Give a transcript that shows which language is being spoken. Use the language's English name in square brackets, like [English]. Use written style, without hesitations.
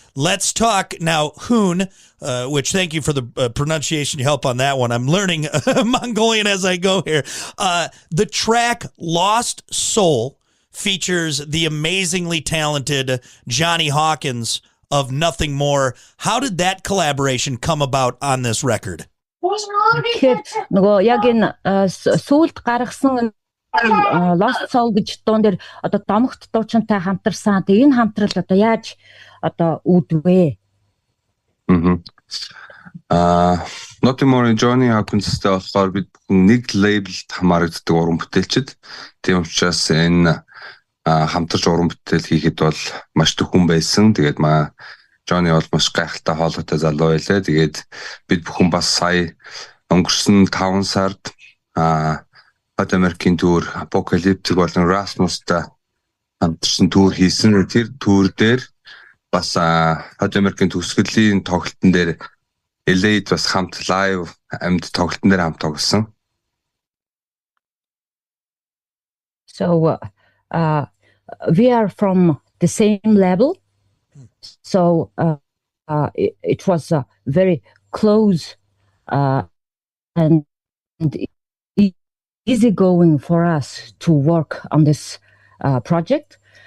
[English] Let's talk now, Hoon, which thank you for the pronunciation help on that one. I'm learning Mongolian as I go here. The track Lost Soul features the amazingly talented Johnny Hawkins of Nothing More. How did that collaboration come about on this record? [Mongolian] Тэгэхээр нөгөө яг энэ сүүлд гаргасан Lost Soul гэж дуун дээр одоо домогт дуучинтай хамтарсан. Тэгээ энэ хамтрал одоо яаж одоо үүдвэ? Nothing More Johnny Hawkins-тэй болохоор бид нэг лейблд хамаарагддаг уран бүтээлчд. Тийм учраас энэ хамтарч уран бүтээл хийхэд бол маш төхөн байсан. Тэгээд Johnny бол маш гайхалтай хоолойтой залуу байлаа. Тэгээд бид бүхэн бас сая өнгөрсөн 5 сард Hot American Tour Apocalyptic болон Rasmus-тай хамтарсан тур хийсэн. Тэр тур дээр бас Hot American төгсгөлийн тоглолтын дээр LA-д бас хамт live амьд тоглолтын дээр хамт тоглосон. [English] So we are from the same level. So it was very close and easygoing for us to work on this project.